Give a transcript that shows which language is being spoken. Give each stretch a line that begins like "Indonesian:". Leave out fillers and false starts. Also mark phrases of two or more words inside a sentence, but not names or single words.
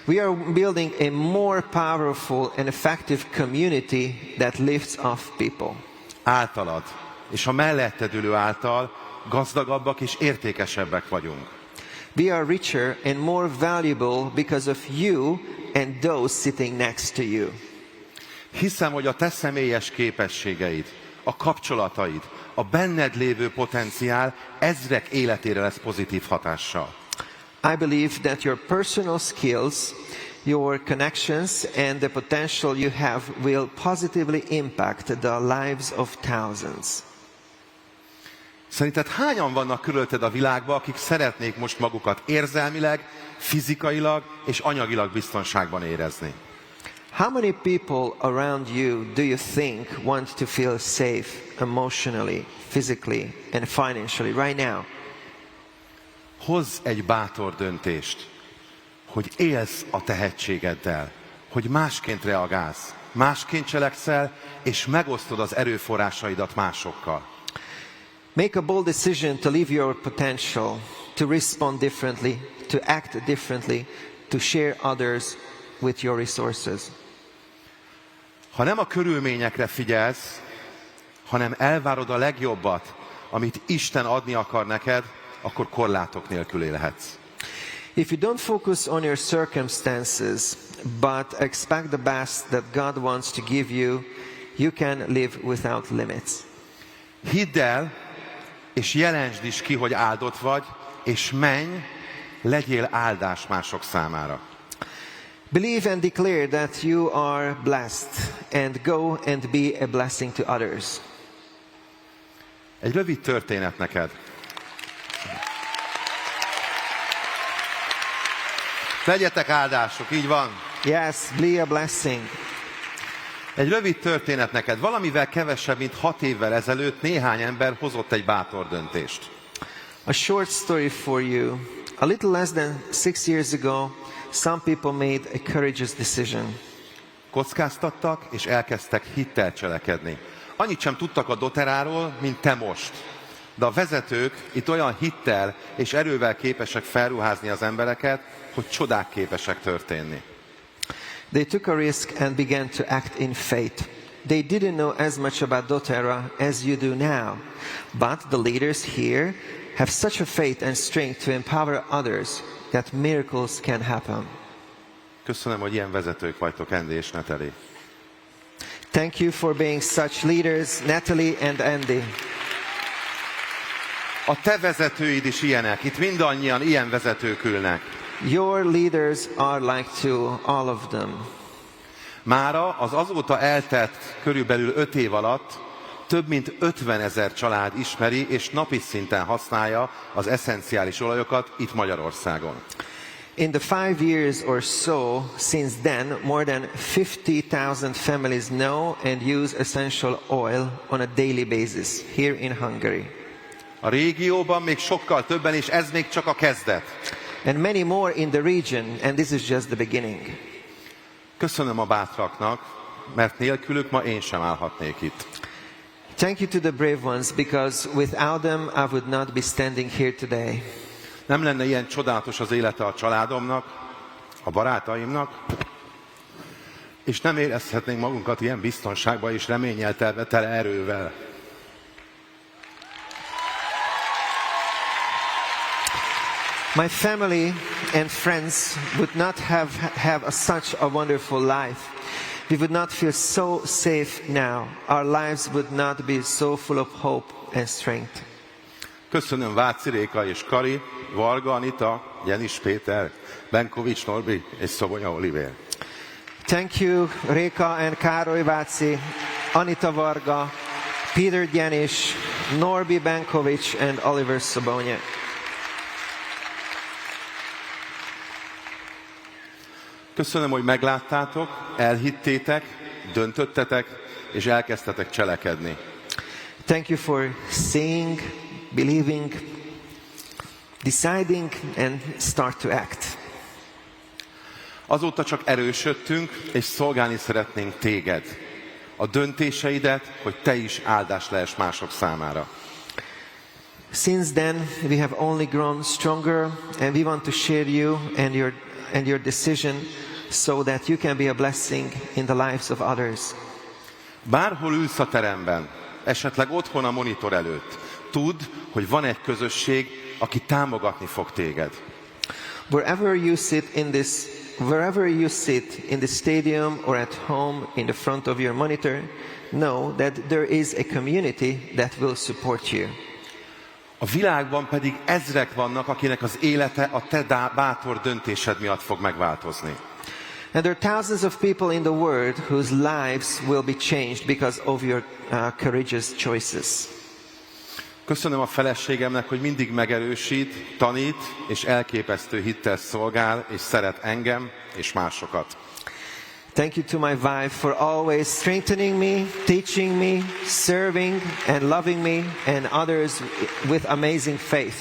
English: We are building a more powerful and effective community that lifts up people.
Hungarian: Általad és a melletted ülő által gazdagabbak és értékesebbek vagyunk.
English: We are richer and more valuable because of you and those sitting next to you.
Hungarian: Hiszem, hogy a te személyes képességeid, a kapcsolataid, a benned lévő potenciál ezrek életére lesz pozitív hatással.
English: I believe that your personal skills, your connections and the potential you have will positively impact the lives of thousands.
Hungarian: Szerinted hányan vannak körülötted a világban, akik szeretnék most magukat érzelmileg, fizikailag és anyagilag biztonságban érezni?
English: How many people around you do you think want to feel safe emotionally, physically and financially right now?
Hungarian: Hozz egy bátor döntést, hogy élsz a tehetségeddel, hogy másként reagálsz, másként cselekszel, és megosztod az erőforrásaidat másokkal.
English: Make a bold decision to live your potential, to respond differently, to act differently, to share others with your resources.
Hungarian: Ha nem a körülményekre figyelsz, hanem elvárod a legjobbat, amit Isten adni akar neked, akkor korlátok nélkül élhetsz.
English: If you don't focus on your circumstances, but expect the best that God wants to give you, you can live without limits.
Hungarian: Hidd el, és jelentsd is ki, hogy áldott vagy, és menj, legyél áldás mások számára.
English: Believe and declare that you are blessed, and go and be a blessing to others.
Hungarian: Egy rövid történet neked. Legyetek áldások, így van.
English: Yes, be a blessing.
Hungarian: Egy rövid történet neked. Valamivel kevesebb, mint 6 évvel ezelőtt néhány ember hozott egy bátor döntést.
English: A short story for you. A little less than 6 years ago, some people made a courageous decision.
Hungarian: Kockáztattak, és elkezdtek hittel cselekedni. Annyit sem tudtak a doteráról, mint te most. De a vezetők itt olyan hittel és erővel képesek felruházni az embereket, hogy csodák képesek történni.
English: They took a risk and began to act in faith. They didn't know as much about doTERRA as you do now, but the leaders here have such a faith and strength to empower others that miracles can happen.
Hungarian: Köszönöm, hogy ilyen vezetők vagytok, Andy és Natalie.
English: Thank you for being such leaders, Natalie and Andy.
Hungarian: A te vezetőid is ilyenek. Itt mindannyian ilyen vezetők ülnek.
English: Your leaders are like to all of them.
Hungarian: Mára az azóta eltelt körülbelül 5 év alatt több mint 50 000 család ismeri és napi szinten használja az esszenciális olajokat itt Magyarországon.
English: In the 5 years or so since then, more than 50,000 families know and use essential oil on a daily basis here in Hungary.
Hungarian: A régióban még sokkal többen, és ez még csak a kezdet.
English: And many more in the region, and this is just the beginning.
Hungarian: Köszönöm a bátraknak, mert nélkülük ma én sem állhatnék itt.
English: Thank you to the brave ones, because without them I would not be standing here today.
Hungarian: Nem lenne ilyen csodálatos az élete a családomnak, a barátaimnak, és nem érezhetnénk magunkat ilyen biztonságban és reménnyel tele erővel.
English: My family and friends would not have such a wonderful life. We would not feel so safe now. Our lives would not be so full of hope and strength.
Hungarian: Köszönöm Váci Réka és Kari, Varga Anita, Jenis Péter, Benkovics Norbi és Szobonya Olivér.
English: Thank you, Réka and Károly Váci, Anita Varga, Peter Janis, Norbi Benkovics and Oliver Szobonya.
Hungarian: Köszönöm, hogy megláttátok, elhittétek, döntöttetek, és elkezdtetek cselekedni.
English: Thank you for seeing, believing, deciding and start to act.
Hungarian: Azóta csak erősödtünk, és szolgálni szeretnénk téged. A döntéseidet, hogy te is áldás lehess mások számára.
English: Since then, we have only grown stronger, and we want to share you and your and your decision so that you can be a blessing in the lives of others.
Hungarian: Bárhol ülsz a teremben, esetleg otthon a monitor előtt, tudd, hogy van egy közösség, aki támogatni fog téged.
English: Wherever you sit in the stadium or at home in the front of your monitor, know that there is a community that will support you.
Hungarian: A világban pedig ezrek vannak, akinek az élete a te bátor döntésed miatt fog megváltozni.
English: And there are thousands of people in the world whose lives will be changed because of your courageous choices.
Hungarian: Köszönöm a feleségemnek, hogy mindig megerősít, tanít és elképesztő hittel szolgál és szeret engem és másokat.
English: Thank you to my wife for always strengthening me, teaching me, serving and loving me and others with amazing faith.